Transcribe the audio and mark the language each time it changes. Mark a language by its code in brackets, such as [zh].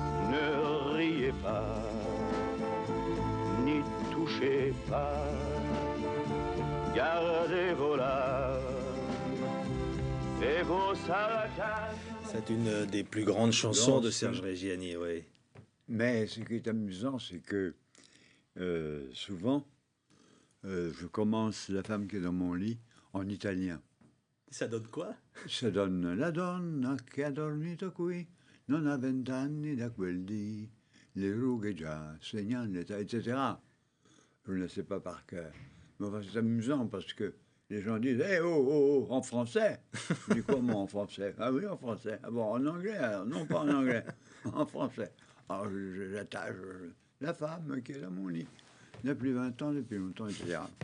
[fr] Ne riez pas, n'y touchez pas, gardez vos larmes et vos saracans. C'est une des plus grandes chansons de Serge Reggiani, oui. Mais ce qui est amusant, c'est que souvent, je commence La femme qui est dans mon lit en italien. Ça donne quoi? Ça donne [it] La donna che ha dormito qui non ha 20 anni da quel dì, le rughe già segnano l'età, etc. [fr] Je ne le sais pas par cœur. Mais enfin, c'est amusant parce que les gens disent hey, oh, en français. Je dis comment en français? Ah oui, en français. Ah bon, en anglais alors? Non, pas en anglais, en français. Alors j'attache La femme qui est dans mon lit. Depuis 20 ans, depuis longtemps, etc.